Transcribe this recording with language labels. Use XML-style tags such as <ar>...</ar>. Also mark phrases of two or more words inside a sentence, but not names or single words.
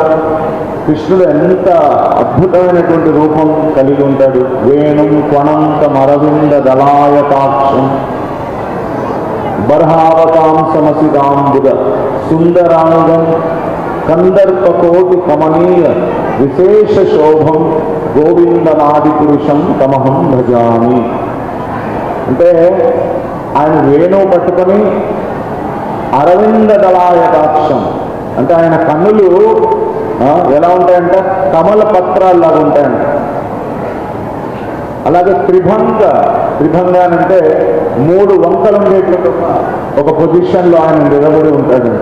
<te>కృష్ణుడు ఎంత అద్భుతమైనటువంటి రూపం కలిగి ఉంటాడు.</te> <sa>వేణుం క్వణంత మరవింద దళాయతాక్షం బర్హావతాంసమసిదాంబుద సుందరాంగం కందర్పకోటి కమనీయ విశేష శోభం గోవిందమాది పురుషం తమహం భజామి.</sa> <te>అంటే ఆయన వేణువు పట్టుకొని</te> <sa>అరవింద దళాయతాక్షం</sa> <te>అంటే ఆయన కన్నులు ఎలా ఉంటాయంటే కమల పత్రాల్లాగా ఉంటాయంట. అలాగే త్రిభంగ అంటే 3 వంకలు ఉండేటువంటి ఒక పొజిషన్లో ఆయన నిలబడి ఉంటాడంట.</te>